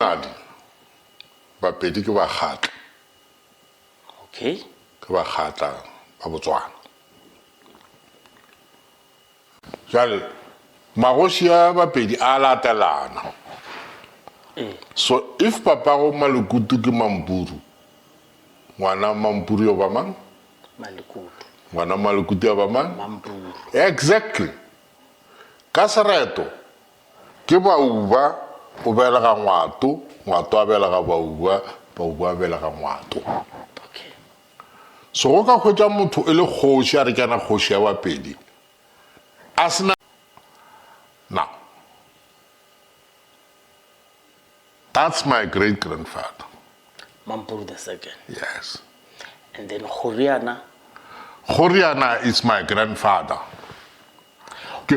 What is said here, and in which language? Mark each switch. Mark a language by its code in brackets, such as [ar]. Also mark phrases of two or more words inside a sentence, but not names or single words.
[nso] traditionally Bapedi ke bakgatla. [en] Okay. [nso] Ke bakgatla ba Botswana. Jale magoshi a Bapedi a latelana. So if papa go Malekutu ke Mampuru, ngwana Mampuru yo ba mang? Malekutu. Ngwana Malekutu yo ba mang? Mampuru. [en] Exactly. [nso] Ka sereto ke Bauba o belega Ngwato, Ngwato a belega Bauba, Bauba a belega Ngwato. [en] Okay. [nso] So go ka khwetsa motho e le kgoshi a re kana kgoshi ya Bapedi. Asna now. [en] That's my great grandfather. Mampuru the second. Yes. And then Horiana. Horiana is my grandfather. Okay.